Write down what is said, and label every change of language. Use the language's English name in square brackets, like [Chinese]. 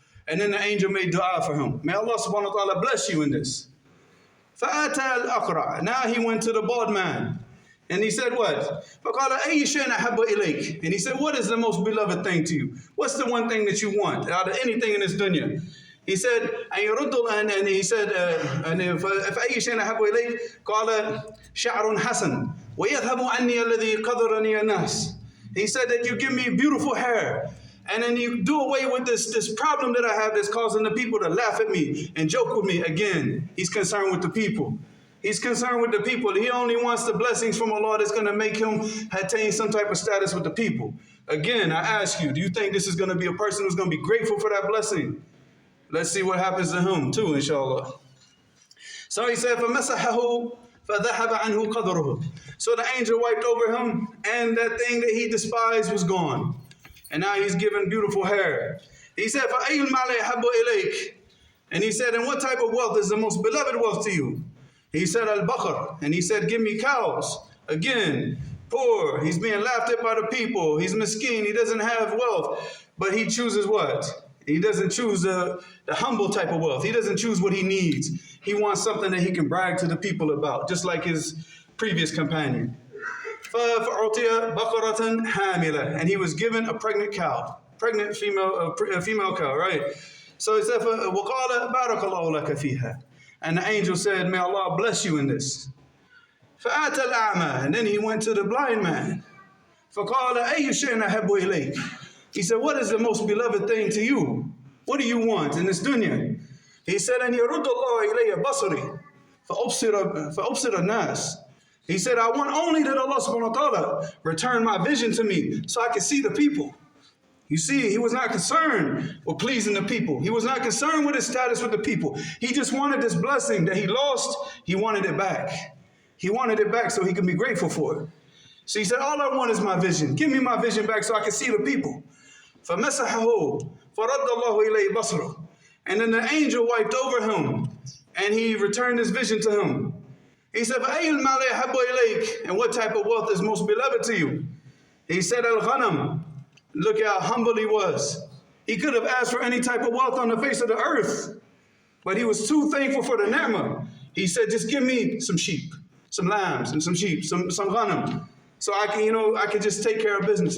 [English] And then the angel made dua for him. May Allah subhanahu wa ta'ala bless you in this. [Arabic] فَأَتَى الْأَقْرَعَ. [English] Now he went to the bald man. And he said what? [Arabic] فَقَالَ أَيِّ شَيْءٍ أَحَبُّ إِلَيْكَ. [English] And he said, what is the most beloved thing to you? What's the one thing that you want out of anything in this dunya? He said, and he said, [Arabic] فَأَيِّ شَيْءٍ أَحَبُّ إِلَيْكَ قَالَ شَعْرٌ حَسَنٌ وَيَذْهَبُ عَنِّي الَّذِي قَدَرَنِي النَّاسِ. [English] He said that you give me beautiful hair, and then you do away with this problem that I have that's causing the people to laugh at me and joke with me. Again, he's concerned with the people. He's concerned with the people. He only wants the blessings from Allah that's going to make him attain some type of status with the people. Again, I ask you, do you think this is going to be a person who's going to be grateful for that blessing? Let's see what happens to him too, inshallah. So he said, [Arabic] فَمَسَحَهُ فَذَهَبَ عَنْهُ قَدْرُهُ. [English] So the angel wiped over him, and that thing that he despised was gone. And now he's given beautiful hair. He said, [Arabic] فَأَيُّ الْمَالِ أَحَبُّ إِلَيْكَ. [English] And he said, and what type of wealth is the most beloved wealth to you? He said, al-baqar. And he said, give me cows. Again, poor. He's being laughed at by the people. He's miskeen. He doesn't have wealth. But he chooses what? He doesn't choose the humble type of wealth. He doesn't choose what he needs. He wants something that he can brag to the people about, just like his previous companion. [Arabic] فَأُعْطِيَ بَقَرَةً حَامِلَةً. [English] And he was given a pregnant cow. Pregnant female cow, right? So he said, [Arabic] وَقَالَ بَارَكَ اللَّهُ لَكَ فِيهَا. [English] And the angel said, may Allah bless you in this. [Arabic] فَأَتَى الْأَعْمَى. [English] And then he went to the blind man. [Arabic] فَقَالَ أَيُّ شَيْءٍ أَحَبُّ إِلَيْكَ. [English] He said, what is the most beloved thing to you? What do you want in this dunya? He said, [Arabic] أَنْ يَرُدَّ اللَّهُ إِلَيَّ بَصَرِي فَأُبْصِرَ النَّاسِ. [English] He said, I want only that Allah subhanahu wa ta'ala return my vision to me so I can see the people. You see, he was not concerned with pleasing the people. He was not concerned with his status with the people. He just wanted this blessing that he lost. He wanted it back. He wanted it back so he could be grateful for it. So he said, all I want is my vision. Give me my vision back so I can see the people. [Arabic] فَمَسَحَهُ فَرَدَّ اللَّهُ إِلَيْهِ بَصْرَهُ. [English] And then the angel wiped over him, and he returned his vision to him. He said, [Arabic] فَأَيُّ الْمَالِ أَحَبُّ إِلَيْكَ. [English] And what type of wealth is most beloved to you? He said, al-ghanam. Look how humble he was. He could have asked for any type of wealth on the face of the earth, but he was too thankful for the ni'mah. He said, just give me some sheep, some lambs and some sheep, some ghanam, so I can just take care of business.